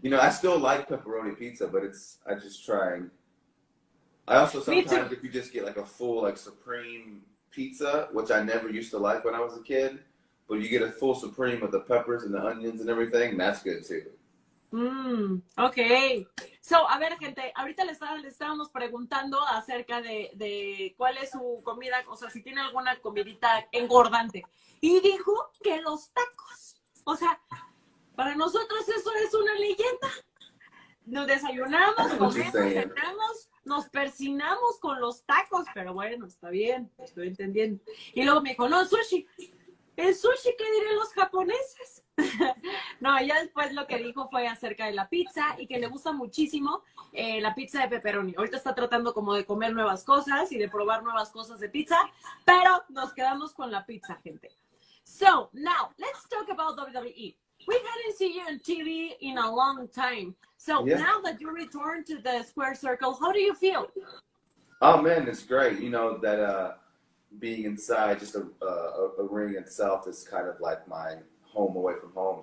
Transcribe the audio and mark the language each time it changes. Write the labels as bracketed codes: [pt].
[en] You know, I still like pepperoni pizza, but I just trying. I also sometimes, if you just get like a full like supreme pizza, which I never used to like when I was a kid, but you get a full supreme with the peppers and the onions and everything, that's good too. Okay. [es] So, a ver, gente, ahorita le estábamos preguntando acerca de cuál es su comida, o sea, si tiene alguna comidita engordante. Y dijo que los tacos. O sea, para nosotros eso es una leyenda. Nos desayunamos, comemos, cenamos, nos persinamos con los tacos, pero bueno, está bien, estoy entendiendo. Y luego me dijo, no, sushi. ¿El sushi qué dirían los japoneses? No, ya después lo que dijo fue acerca de la pizza y que le gusta muchísimo la pizza de pepperoni. Ahorita está tratando como de comer nuevas cosas y de probar nuevas cosas de pizza, pero nos quedamos con la pizza, gente. [en] So, now, let's talk about WWE. We hadn't seen you on TV in a long time. So, now that you return to the square circle, how do you feel? Oh, man, it's great. You know, that being inside just a ring itself is kind of like my home away from home.